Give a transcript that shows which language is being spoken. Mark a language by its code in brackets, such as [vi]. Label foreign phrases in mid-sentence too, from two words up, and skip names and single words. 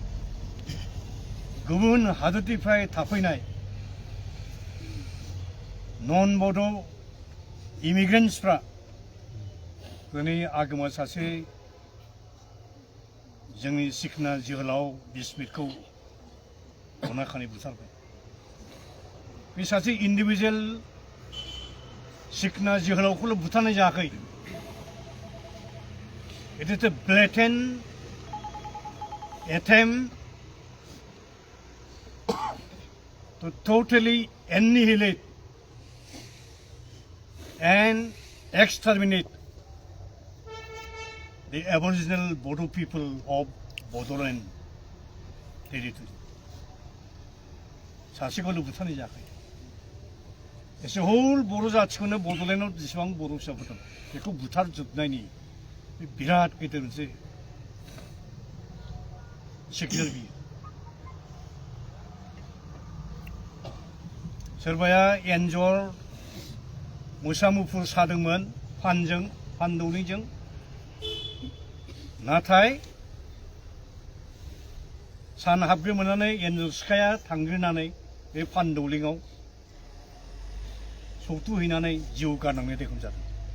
[brx] गुबुन हादोरनिफ्राय थाफैनाय नन बड' इमिग्रेन्ट्सफ्रा दिनै आगोमा सासे जोंनि सिखना जोहोलाव बिस्मितखौ अनाखानै बुथारबाय बे सासे इन्डिभिजुवेल सिखना जोहोलावखौल' बुथारनाय जायाखै [en] It is a blatant attempt to totally annihilate and exterminate the Aboriginal Bodo people of Bodoland territory. [brx] सासेखौल' बुथारनाय जायाखै एसे हल बर' जाथिखौनो बड'लेण्डआव जेसेबां बर' फिसाफोर दं बेखौ बुथारजोबनायनि बिराद गिदिर मोनसे सिगनेल बियो सोरबाया एन्जर मोसा मुफुर सादोंमोन फान दौलैजों नाथाय सान हाबग्रोमोननानै एन्जर सिखाया थांग्रोनानै बे फान दौलेङाव सौथुहैनानै जिउ गारनांनाय देखुन जादों